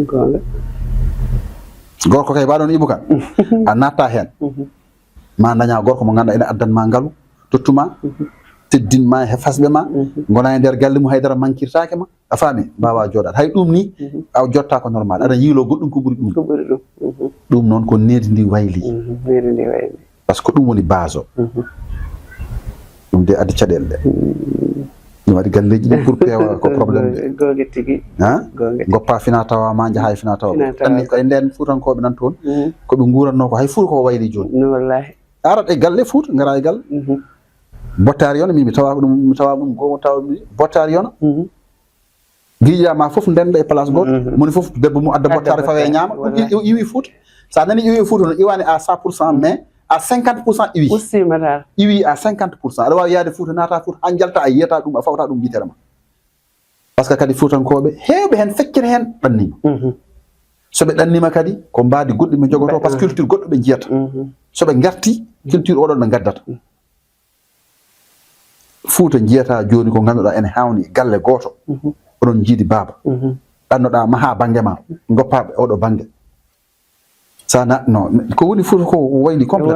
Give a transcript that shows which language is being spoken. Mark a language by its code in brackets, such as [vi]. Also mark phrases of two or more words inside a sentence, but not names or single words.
[ff] gorko kay baɗon Ibou Kane a natta hen ma daña gorko mo ganduɗa ene addanma ngaalu tottuma teddinma e fasɓe ma gona e nder galle mum haydara mankirtake ma a faami mbawa jooɗat hay ɗum ni a jotta ko normal aɗa yiilo goɗɗum ko ɓuuri ɗum ɗum noon ko nedi ndi wayli [fr] par ce que [ff] ɗum woni base o ɗum de addi caɗele ɗe ɗum waɗi galleji ɗi pour peewa ko probléme de gogue tigui goppa fina tawa ma jaaha e fina tawa anni e nden fuutankoɓe nan toon koɓe guranno ko hay fuuta ko wayli joni wallahi arat e galle Fouta gara e galle bottari yona mi tawa ɗum gomo tawa ɗum bottari yona guijama foof ndenda e place goto moni foof debbo mum adda bottari fawe ñaama ɗum iwi Fouta sa nani iwi Fouta no iwani à 100% mais à 50% iwi ussimata iwi à 50% aɗa wawi yaade Fouta nata Fouta ha jalta a yiyata ɗum a fawta ɗum yitere ma [fr] par ce que [ff] kadi Foutankoɓe hewɓe hen feccere hen ɗannima soɓe ɗannima kadi ko mbadi goɗɗi ɓe jogoto [fr] par ce que [ff] culture goɗɗo ɓe jiyata soɓe garti culture oɗon ɓe gaddata Fouta jiyata joni ko ganduɗa ene hawni galle goto oɗon jiidi baaba ɗannoɗa maha banggue ma goppaɓe oɗo banggue sa no ko woni Fouta ko wayli complète